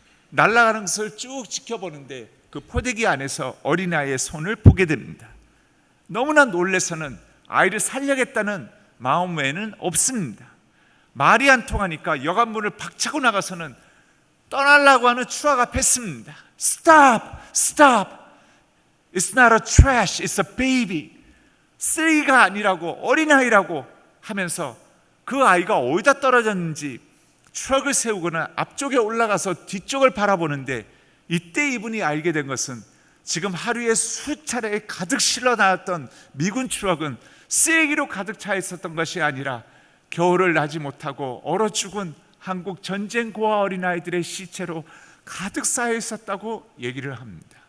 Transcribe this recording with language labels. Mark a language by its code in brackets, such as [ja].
[ko] 날아가는 것을 쭉 지켜보는데 그 포대기 안에서 어린아이의 손을 보게 됩니다. 너무나 놀라서는 아이를 살려겠다는 마음 외에는 없습니다. 말이 안 통하니까 여관 문을 박차고 나가서는 떠나려고 하는 트럭 앞에 씁니다. [en] Stop! Stop! It's not a trash, it's a baby. [ko] 쓰레기가 아니라고, 어린아이라고 하면서 그 아이가 어디다 떨어졌는지 트럭을 세우거나 앞쪽에 올라가서 뒤쪽을 바라보는데 이때 이분이 알게 된 것은 지금 하루에 수차례 가득 실려 나왔던 미군 트럭은 쓰레기로 가득 차 있었던 것이 아니라 겨울을 나지 못하고 얼어 죽은 한국 전쟁 고아 어린아이들의 시체로 가득 쌓여 있었다고 얘기를 합니다.